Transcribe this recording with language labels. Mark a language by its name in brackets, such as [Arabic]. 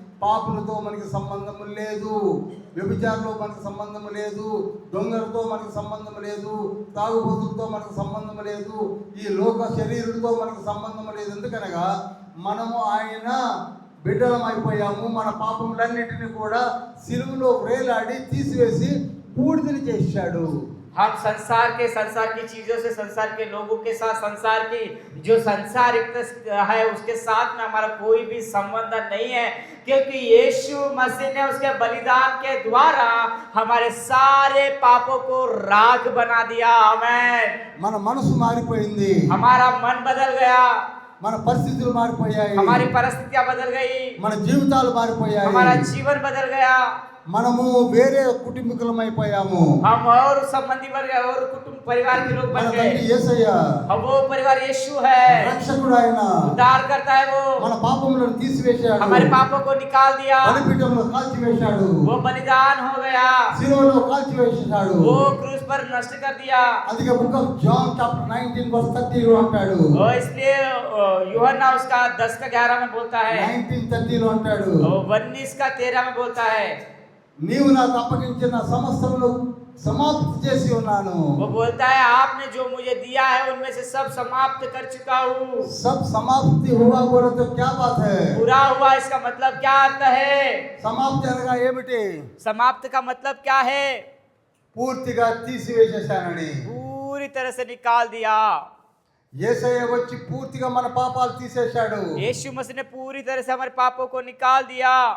[Telugu] పాపులతో మనకి సంబంధము లేదు, వ్యభిచారంలో మనకు సంబంధము లేదు, దొంగలతో మనకు సంబంధము లేదు, తాగుబోతులతో మనకు సంబంధము లేదు, ఈ లోక శరీరులతో మనకు సంబంధము లేదు. ఎందుకనగా మనము ఆయన బిడ్డలమైపోయాము. మన పాపములన్నిటిని కూడా సిలువలో వేలాడి తీసివేసి బూడిదని చేశాడు. [Hindi] हम संसार की चीजों से, संसार के लोगों के साथ, संसार की जो संसारिक है उसके साथ में हमारा कोई भी संबंध नहीं है, क्योंकि यीशु मसीह ने उसके बलिदान के द्वारा हमारे सारे पापों को राख बना दिया। आमेन। [Telugu] మన మనసు మారిపోయింది, [Hindi] हमारा मन बदल गया, [Telugu] మన పరిస్థితులు మారిపోయాయి, [Hindi] हमारी परिस्थितियां बदल गई, [Telugu] మన జీవితాలు మారిపోయాయి, [Hindi] हमारा जीवन बदल गया, [Telugu] మనము వేరే కుటుంబీకులమైపోయాము. [Hindi] हम और संबंधी बन गए और कुटुंब परिवार के लोग [Telugu] మన [Hindi] बन [Telugu] తండ్రి [Hindi] गए। [Telugu] యేసయ్య [Hindi] अब वो परिवार यीशु है, [Telugu] రక్షకుడు, ఆయన [Hindi] उद्धार करता है, वो [Telugu] మన పాపములను తీసివేశాడు, [Hindi] हमारे पापों को निकाल दिया, [Telugu] బలిపీఠంలో కాల్చివేశాడు, [Hindi] वो बलिदान हो गया, [Telugu] శిలువలో కాల్చివేశాడు. [Hindi] वो क्रूस पर नष्ट कर दिया। [Telugu] అందుకే [English] book of John chapter 19 verse 30 [Telugu] అంటాడు, [Hindi] वो इसलिए यूहन्ना उसका 10:11 में बोलता है, [Telugu] 19:30 అంటాడు, [Hindi] वो 19:13 में बोलता है, [Telugu] నీవు నాకు అప్పగించిన సమస్తమును సమాప్తి చేసి ఉన్నాను. [Hindi] वो बोलता है आपने जो मुझे दिया है उनमें से सब समाप्त कर चुका हूँ। सब समाप्ति हुआ बोले तो क्या बात है? पूरा हुआ इसका मतलब क्या अर्थ है? [Telugu] సమాప్తి అనగా ఏమిటి? [Hindi] समाप्त का मतलब क्या है? [Telugu] పూర్తిగా తీసివేసేశానని. [Hindi] पूरी तरह से निकाल दिया। [Telugu] యేసయ్య వచ్చి పూర్తిగా మన పాపాలు తీసేశాడు. [Hindi] यीशु मसीह ने पूरी तरह से हमारे पापों को निकाल दिया।